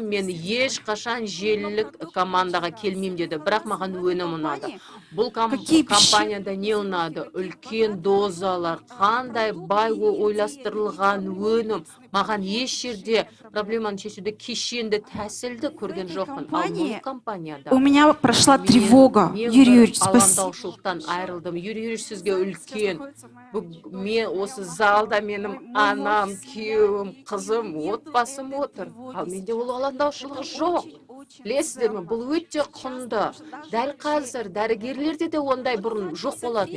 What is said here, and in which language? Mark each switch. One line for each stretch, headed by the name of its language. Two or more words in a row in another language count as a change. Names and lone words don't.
Kazakh: Мен ешқашан желілік командаға келмеймін деді, бірақ маған өнім ұнады. Бұл компанияда не ұнады? Үлкен дозалар, қандай бай ойластырылған өнім. Маған еш жерде проблеманы шешуде кешенді тәсілді көрген жоқпын. Ал бұл компанияда
Russian: у меня прошла тревога. Юрий Юрьевич,
Kazakh: алаңдаушылықтан айырылдым. Юрий Юрьевич, сізге үлкен. Мен осы залда менің анам, күйеуім, қызым, отбасым отыр. Ал менде ол алаңдаушылық жоқ. Білесіздер ме, бұл өте құнды. Дәл қазір дәрігерлерде де ондай бұрын жоқ болатын.